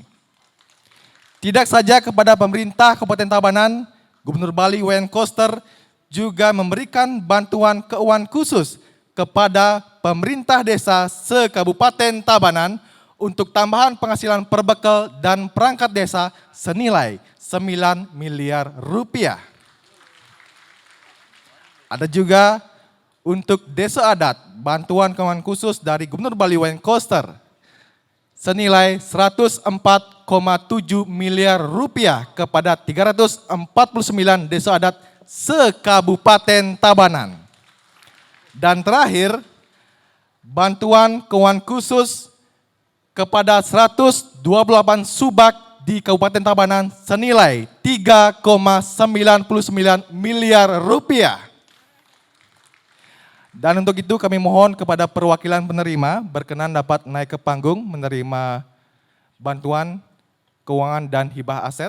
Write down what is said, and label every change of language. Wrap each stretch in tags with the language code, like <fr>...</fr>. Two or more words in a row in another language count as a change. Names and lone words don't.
<id>Tidak saja kepada pemerintah Kabupaten Tabanan, Gubernur Bali Wayan Koster juga memberikan bantuan keuangan khusus kepada pemerintah desa se-Kabupaten Tabanan untuk tambahan penghasilan per bekal dan perangkat desa senilai 9 miliar rupiah. Ada juga untuk desa adat, bantuan keuangan khusus dari Gubernur Bali Wayan Koster senilai 104,7 miliar rupiah kepada 349 desa adat se-Kabupaten Tabanan. Dan terakhir, bantuan keuangan khusus kepada 128 subak di Kabupaten Tabanan senilai 3,99 miliar rupiah. Dan untuk itu kami mohon kepada perwakilan penerima berkenan dapat naik ke panggung menerima bantuan keuangan dan hibah aset.</id>